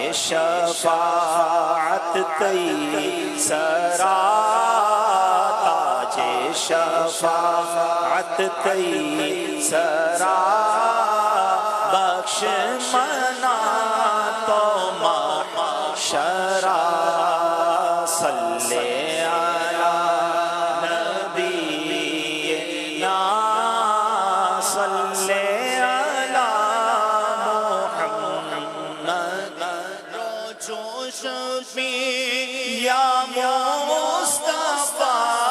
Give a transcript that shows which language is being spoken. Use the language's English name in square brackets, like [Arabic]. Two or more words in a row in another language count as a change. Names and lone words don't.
[Baluchi] شفاعت تی سرا تاج شفاعت تی سرا بخش منا تو محشرا [Arabic] صلی علی نبینا صلی علی محمد [Baluchi] روچو شفیع یا مصطفیٰ